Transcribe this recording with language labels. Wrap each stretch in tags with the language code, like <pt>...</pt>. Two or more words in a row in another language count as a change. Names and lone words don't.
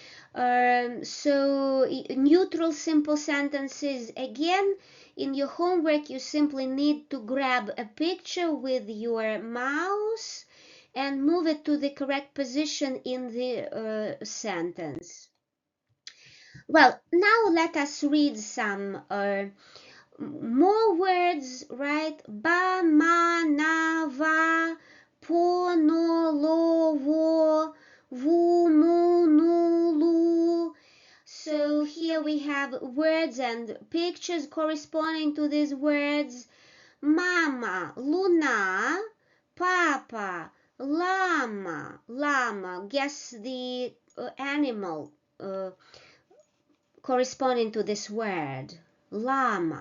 <en>So neutral simple sentences, again, in your homework you simply need to grab a picture with your mouse and move it to the correct position in the sentence. Well, now let us read some more words, right? Ba, ma, na, va, po, no, lo, vo, vu, mu, nu, lu. So here we have words and pictures corresponding to these words. Mama, Luna, Papa, llama, llama. Guess the animal corresponding to this word, llama.</en>